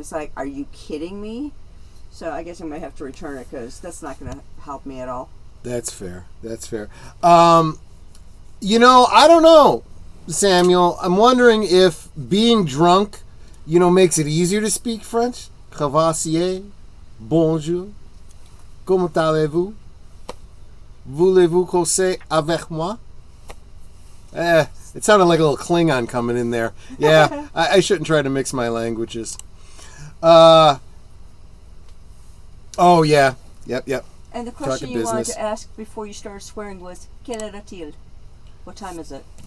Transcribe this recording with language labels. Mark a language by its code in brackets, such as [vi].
[en] It's like, are you kidding me? So I guess I might have to return it because that's not going to help me at all. That's fair. I don't know, Samuel. I'm wondering if being drunk, makes it easier to speak French. [fr] Cavassier, bonjour, comment allez-vous? Voulez-vous causer avec moi? [en] It sounded like a little Klingon coming in there. Yeah, I shouldn't try to mix my languages. Oh, yeah. Yep. And the question you wanted to ask before you started swearing was, [fr] quelle heure-t-il? [en] What time is it?